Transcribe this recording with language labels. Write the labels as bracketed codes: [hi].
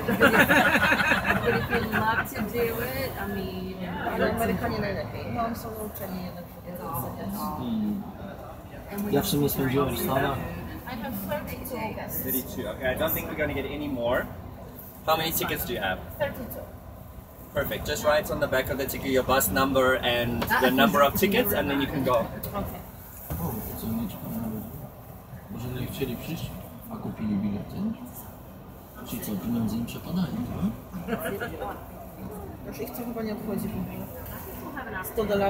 [en] But if you love to do it, I mean, [pl] Ale Amerykanie najlepiej. No, oni są nauczeni jednak, żeby to oceniać. Ja w sumie spędziłem w Stanach. [en] I have 32 guests. 32. Okay, I don't think we're gonna get any more. How many tickets do you have? 32. Perfect. Just write on the back of the ticket your bus number and the number of tickets, and then you can go. Okay. [pl] O, co nie czekamy na ludzi. Może nie chcieli przyjść, a kupili bilety? Czyli co, pieniądze im przepadają, tak? Już ich to chyba nie obchodzi w ogóle.